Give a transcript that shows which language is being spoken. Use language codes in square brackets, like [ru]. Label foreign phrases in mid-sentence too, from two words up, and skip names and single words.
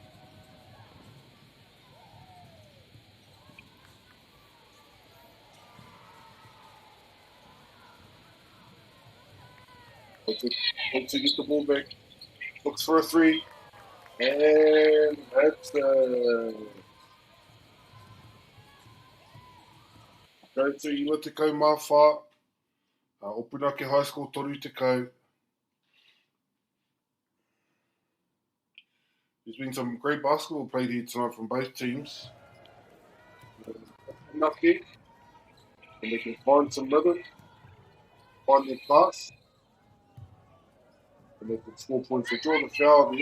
[en] Hopes to get the ball back. Looks for a 3. And that's go to [mi] Iwa Te Kau Mawha. Opunake High School Toru Te Kau. [en] There's been some great basketball played here tonight from both teams. Lucky. And they can find some rhythm, find their pass. And they can score points. They draw the foul there.